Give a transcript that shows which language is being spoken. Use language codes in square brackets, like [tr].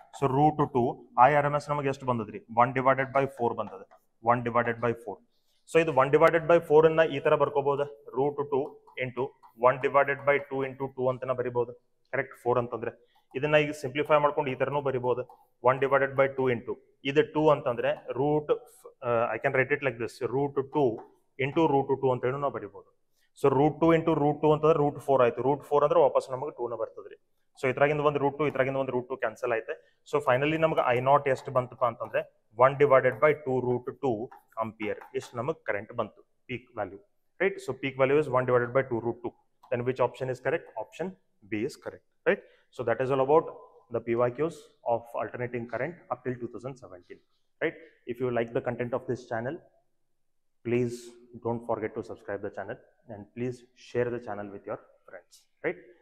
[kn] So √2 I R M S ನಮಗೆ ಎಷ್ಟು ಬಂದದ್ರಿ, 1 ಡಿವೈಡೆಡ್ ಬೈ 4 ಬಂದದ, 1 ಡಿವೈಡೆಡ್ ಬೈ 4. ಸೊ ಇದು 1 ಡಿವೈಡೆಡ್ ಬೈ 4 ಅನ್ನ ಈ ತರ ಬರ್ಕೋಬಹುದು, √2 ಇಂಟು 1 ಡಿವೈಡೆಡ್ ಬೈ 2 ಇಂಟು 2 ಅಂತ ಬರಿಬಹುದು. ಕರೆಕ್ಟ್. 4 ಅಂತಂದ್ರೆ ಇದನ್ನ ಈಗ ಸಿಂಪ್ಲಿಫೈ ಮಾಡ್ಕೊಂಡು ಈ ತರನೂ ಬರಿಬಹುದು, 1 ಡಿವೈಡೆಡ್ ಬೈ 2 ಇಂಟು ಇದು 2 ಅಂತಂದ್ರೆ [en] I can write it like this, root 2 into root 2 [kn] ಅಂತ ಹೇಳಿ ನಾವು ಬರಿಬಹುದು. ಸೊ ರೂಟ್ 2 ಇಂಟು ರೂಟ್ 2 ಅಂತಂದ್ರೆ ರೂಟ್ 4 ಆಯ್ತು. ರೂಟ್ 4 ಅಂದ್ರೆ ವಾಪಸ್ ನಮಗೆ 2 ನ ಬರ್ತದ್ರಿ. ಸೊ ಇದ್ರಾಗಿಂದ ಒಂದು ರೂಟ್ 2 ಇದ್ರಾಗಿಂದ ಒಂದು ರೂಟ್ 2 ಕ್ಯಾನ್ಸಲ್ ಆಯ್ತು. ಸೊ ಫೈನಲಿ ನಮಗೆ ಐ ನಾಟ್ ಎಷ್ಟು ಬಂತಪ್ಪ ಅಂತಂದ್ರೆ 1 ಡಿವೈಡೆಡ್ ಬೈ 2 ರೂಟ್ 2 ಆಂಪಿಯರ್ ಇಷ್ಟು ನಮಗೆ ಕರೆಂಟ್ ಬಂತು, peak value, right. [en] So peak value is 1 divided by 2 root 2. Then which option is correct? Option B is correct, right? So that is all about the PYQs of alternating current up till 2017, right? If you like the content of this channel, please don't forget to subscribe the channel and please share the channel with your friends, right?